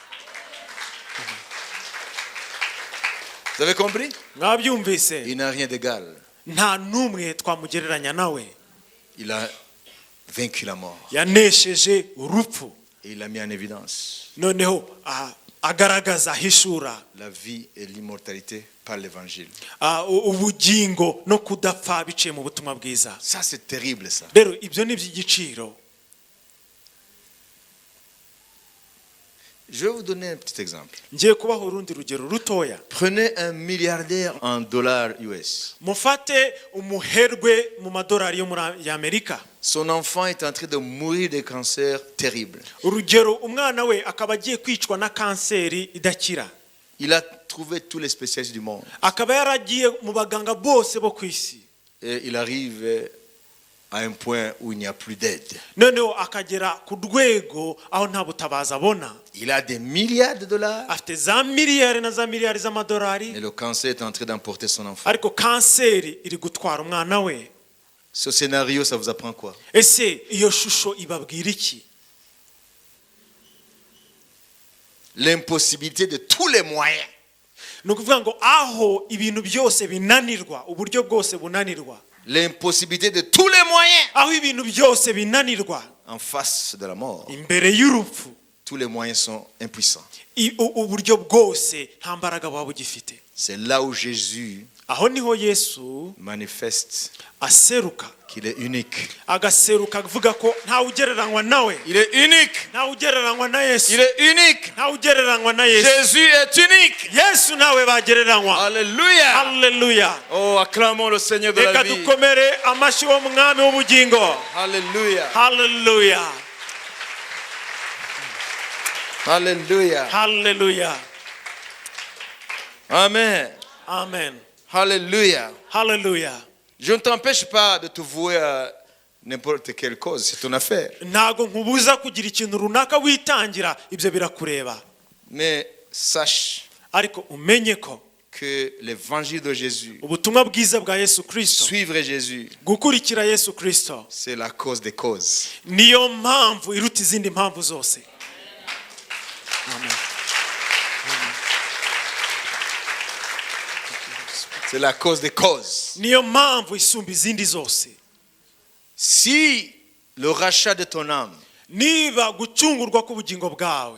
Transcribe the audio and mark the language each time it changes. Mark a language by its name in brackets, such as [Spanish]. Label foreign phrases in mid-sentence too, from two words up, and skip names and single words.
[French] Vous avez compris? [Kinyarwanda] mwabyumvise? [French] Il n'a rien d'égal. [Kinyarwanda] nta n'umwe twamugereranya nawe. [French] Il a vaincu la mort [Kinyarwanda] yanesheje urupfu, [French] et il l'a mis en évidence. [Kinyarwanda] noneho agaragaza ahishura [French] La vie et l'immortalité par l'évangile. [Kinyarwanda] ubugingo no kudapfa biciye mu butumwa bwiza. [French] Ça, c'est terrible, ça. [Kinyarwanda] rero ibyo ni iby'igiciro. [French] Je vais vous donner un petit exemple. [Kinyarwanda] ngiye kubaho urundi rugero rutoya. [French] Prenez un milliardaire en dollars US. [Kinyarwanda] mufate umuherwe mu madolari yo muri Amerika. [French] Son enfant est en train de mourir de cancer terrible. [Kinyarwanda] urugero, umwana we akaba agiye kwicwa na kanseri idakira. [French] Il a trouvé tous les spécialistes du monde. [Kinyarwanda] akaba yaragiye mu baganga bose bo ku isi. [French] Et il arrive à un point où il n'y a plus d'aide. [Kinyarwanda] noneho akagera ku rwego aho nta butabazi abona. [French] Il a des milliards de dollars. [Kinyarwanda] afite za miliyari na za miliyari z'amadolari, [French] Et le cancer est en train d'emporter son enfant. [Kinyarwanda] ariko kanseri iri gutwara umwana we. [French] Ce scénario, ça vous apprend quoi? [Kinyarwanda] ese iyo shusho ibabwira iki? [French] L'impossibilité de tous les moyens [Kinyarwanda] ni ukuvuga ngo aho ibintu byose binanirwa, uburyo bwose bunanirwa, [French] l'impossibilité de tous les moyens [Kinyarwanda] aho ibintu byose binanirwa [French] en face de la mort. [Kinyarwanda] imbere y'urupfu, [French] Tous les moyens sont impuissants. [Kinyarwanda] uburyo bwose nta mbaraga waba ugifite. [French] C'est là où Jésus [Kinyarwanda] Aho niho Yesu [French] manifeste [Kinyarwanda] aseruka, [French] qu'il est unique. [Kinyarwanda] agaseruka avuga ko ntawe ugereranywa nawe, [French] Il est unique. [Kinyarwanda] ntawe ugereranywa na Yesu, [French] Il est unique. [Kinyarwanda] ntawe ugereranywa na Yesu. [French] Jésus est unique. [Kinyarwanda] Yesu nawe bagereranywa. [French] Alléluia. [Kinyarwanda] Haleluya. [French] Oh, acclamons le Seigneur de la [Kinyarwanda] Reka [French] vie. [Kinyarwanda] dukomere amashyi wo mwami w'ubugingo. [French] Alléluia. [Kinyarwanda] Haleluya. [French] Alléluia. [Kinyarwanda] Haleluya. [French] Amen. [Kinyarwanda] Amen. [French] Alléluia. [Kinyarwanda] Haleluya. [French] Je ne t'empêche pas de te vouer à n'importe quelle cause. C'est ton affaire. [Kinyarwanda] Ntago nkubuza kugira ikintu runaka witangira, ibyo birakureba. [French] Mais sache [Kinyarwanda] Ariko umenye ko [French] que l'évangile de Jésus, [Kinyarwanda] ubutumwa bwiza bwa Yesu Kristo, [French] suivre Jésus, [Kinyarwanda] gukurikira Yesu Kristo, [French] c'est la cause des causes. [Kinyarwanda] niyo mpamvu iruta izindi mpamvu zose. Amen. [French] C'est la cause des causes. [Kinyarwanda] Niyo mpamvu isumba izindi zose. [French] Si le rachat de ton âme [Kinyarwanda] Niba gucungurwa k'ubugingo bwawe